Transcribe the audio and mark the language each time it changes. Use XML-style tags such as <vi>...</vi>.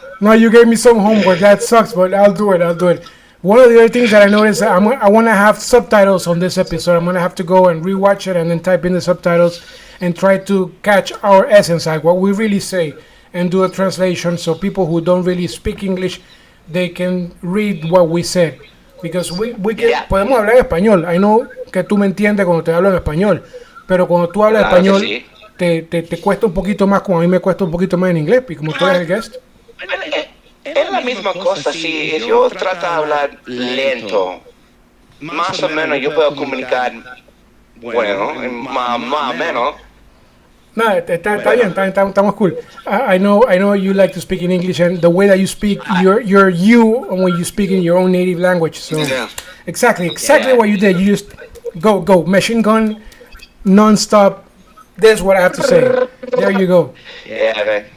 <en>No, you gave me some homework. That sucks, but I'll do it. One of the other things that I noticed, I want to have subtitles on this episode. I'm going to have to go and rewatch it and then type in the subtitles and try to catch our essence, like what we really say, and do a translation so people who don't really speak English, they can read what we said. Because we can,</en> <es>podemos hablar en español.</es> <en>I know</en> <es>que tú me entiendes cuando te hablo en español. Pero cuando tú hablas Claro que español, sí. te cuesta un poquito más, como a mí me cuesta un poquito más en inglés, y como tú eres el guest. Bueno, es la misma cosa, sí. Yo trato de hablar lento. Más o menos yo puedo comunicar, bueno, más o menos. No, está bien, estamos cool.</es> <en>I know you like to speak in English, and the way that you speak, you're you when you speak in your own native language. So Yeah. exactly Yeah. what you did. You just go machine gun, non-stop. That's what I have to say. There you go. Yeah, man.</en>